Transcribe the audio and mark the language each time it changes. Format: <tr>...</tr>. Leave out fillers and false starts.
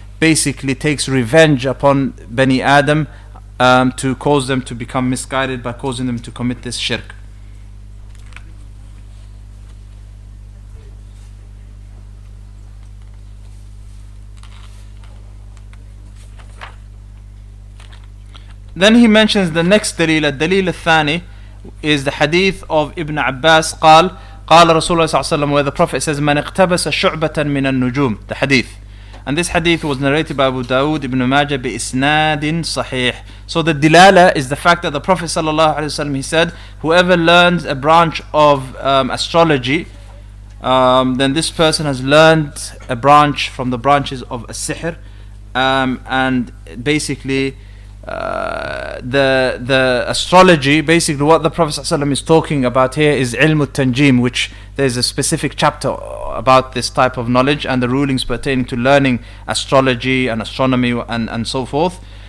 <en>basically takes revenge upon Bani Adam to cause them to become misguided by causing them to commit this shirk. Then he mentions the next dalil.</en> <ar>الدليل الثاني</ar> <en>is the hadith of Ibn Abbas</en> <ar>قال رسول الله صلى الله عليه وسلم,</ar> <en>where the Prophet says</en> <ar>من اقتبس شعبة من النجوم, the hadith.</ar> <en>And this hadith was narrated by Abu Dawud, Ibn Majah</en> <ar>بإسناد صحيح.</ar> <en>So the dilala is the fact that the Prophet صلى الله عليه وسلم, he said, whoever learns a branch of astrology, then this person has learned a branch from the branches of as-sihr, and basically the astrology, basically what the Prophet ﷺ is talking about here is ilm al-tanjim, which there's a specific chapter about this type of knowledge and the rulings pertaining to learning astrology and astronomy and so forth.</en>